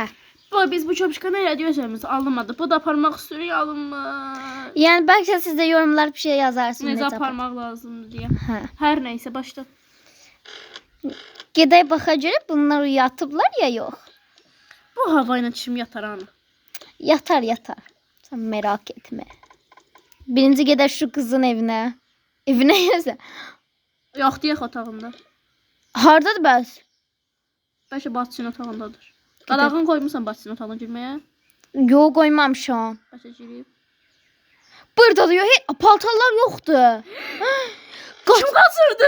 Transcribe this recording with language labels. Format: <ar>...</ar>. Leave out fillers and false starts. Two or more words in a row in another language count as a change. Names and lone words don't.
<az>Biz bu çöpüşkanı elədik alınmadı. Bu da aparmaq istiyor alınmır. Yəni bəlkə siz də yorumlar bir şey yazarsınız. Necə aparmaq lazımdır deyə. Hə. Hər nəysə başla. Gedək baxa görək bunlar yatıblar ya yox. Bu hava ilə kim yatar anı?</az> <tr>Yatar yatar. Sen merak etme. Birinci gedək şu kızın evine. Evine yazı.</tr> <az>Yox deyək otağında. Hardadır bəs? Bəlkə bacısının otağındadır. Qadağın qoymusan bacısının otağına girməyə? Yox qoymamışam. Bəlkə girib. Buradadır yox. Hey, paltarlar yoxdur. Kim qaçırdı?</az>